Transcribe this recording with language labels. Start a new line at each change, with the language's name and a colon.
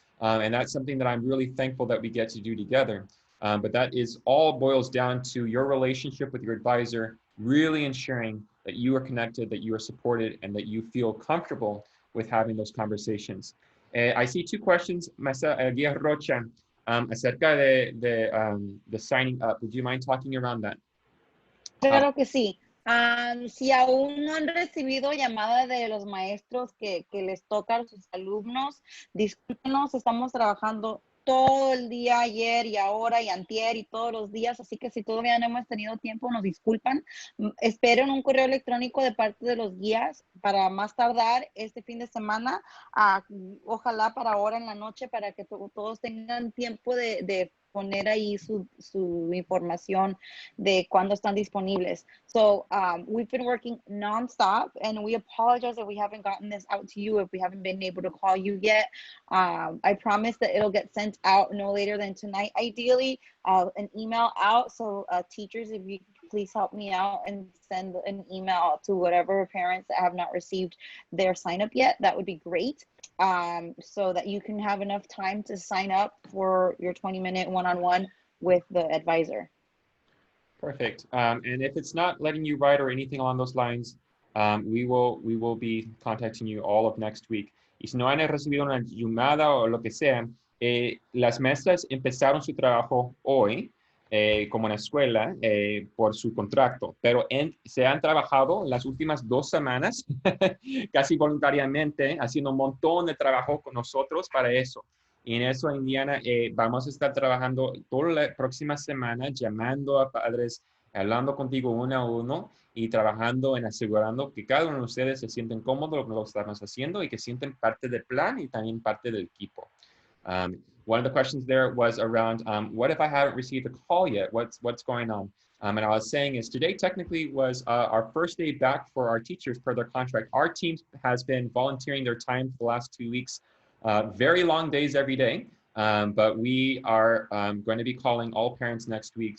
English: And that's something that I'm really thankful that we get to do together. But that is all boils down to your relationship with your advisor, really ensuring that you are connected, that you are supported, and that you feel comfortable with having those conversations. I see two questions, Guía Rocha,
Spanish: acerca de
English: signing up. Would you mind talking around that?
Spanish: Claro que sí. Si aún no han recibido llamada de los maestros que les toca a sus alumnos, discúlpenos, estamos trabajando todo el día, ayer y ahora y antier y todos los días, así que si todavía no hemos tenido tiempo, nos disculpan. Esperen un correo electrónico de parte de los guías para más tardar este fin de semana, ojalá para ahora en la noche, para que todos tengan tiempo de poner ahí su información de cuándo están disponibles.
English: So we've been working nonstop, and we apologize if we haven't gotten this out to you, if we haven't been able to call you yet. I promise that it'll get sent out no later than tonight, ideally, an email out. So teachers, if you please help me out and send an email to whatever parents that have not received their sign up yet, that would be great. So that you can have enough time to sign up for your 20-minute one-on-one with the advisor. Perfect. And if it's not letting you write or anything along those lines, we will be contacting you all of next week.
Spanish: Y si no han recibido una llamada o lo que sea, las maestras empezaron su trabajo hoy, como en la escuela, por su contrato, pero se han trabajado las últimas 2 semanas, casi voluntariamente, haciendo un montón de trabajo con nosotros para eso. Y en eso, Indiana, vamos a estar trabajando toda la próxima semana, llamando a padres, hablando contigo uno a uno y trabajando en asegurando que cada uno de ustedes se sienten cómodos lo que estamos haciendo y que sienten parte del plan y también parte del equipo.
English: One of the questions there was around, what if I haven't received a call yet? What's going on? And I was saying is today technically was our first day back for our teachers per their contract. Our team has been volunteering their time for the last 2 weeks, very long days every day, but we are going to be calling all parents next week.